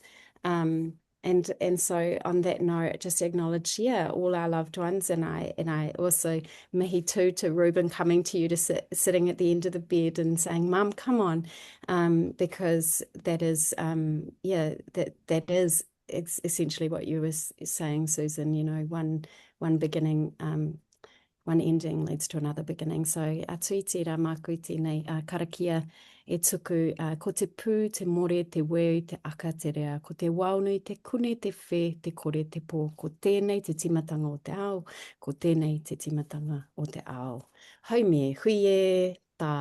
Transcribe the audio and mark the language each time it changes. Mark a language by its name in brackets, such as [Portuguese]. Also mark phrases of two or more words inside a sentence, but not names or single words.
[English] And so on that note, just acknowledge, all our loved ones, and I also mihi too to Ruben coming to you, to sitting at the end of the bed and saying, "Mum, come on," because that is that is essentially what you were saying, Susan. You know, one beginning, one ending leads to another beginning. [Māori] So tui tira māku I tēnei karakia e tuku ko te pū, te more, te weu, te aka, te rea, ko te waunui, te kune, te whē, te kore, te pō, ko tēnei te timatanga o te ao, ko tēnei te timatanga o te ao. Haumie, huie, tai.